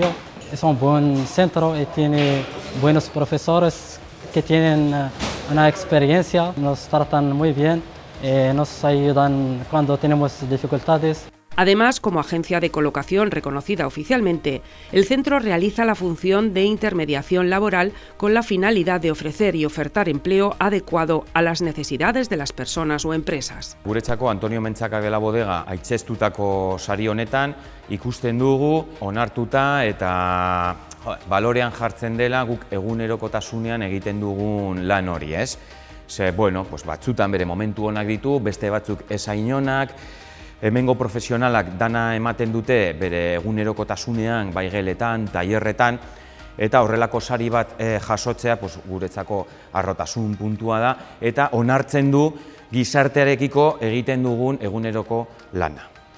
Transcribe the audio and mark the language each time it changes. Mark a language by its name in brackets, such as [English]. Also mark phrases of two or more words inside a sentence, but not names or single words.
[Spanish] Es un buen centro y tiene buenos profesores que tienen una experiencia, nos tratan muy bien, nos ayudan cuando tenemos dificultades. Además, como agencia de colocación reconocida oficialmente, el centro realiza la función de intermediación laboral con la finalidad de ofrecer y ofertar empleo adecuado a las necesidades de las personas o empresas. [Basque] Guretzako Antonio Menchaca de la Bodega aitzestutako sari honetan ikusten dugu onartuta eta balorean jartzen dela guk egunerokotasunean egiten dugun lan hori, ez? Ze, bueno, batzutan bere momentu onak ditu, beste batzuk ez hain onak. Hemengo profesionalak dana ematen dute bere egunerokotasunean, bai geletan, tailerretan, eta horrelako sari bat jasotzea guretzako harrotasun puntua da, eta onartzen du gizartearekiko egiten dugun eguneroko lana.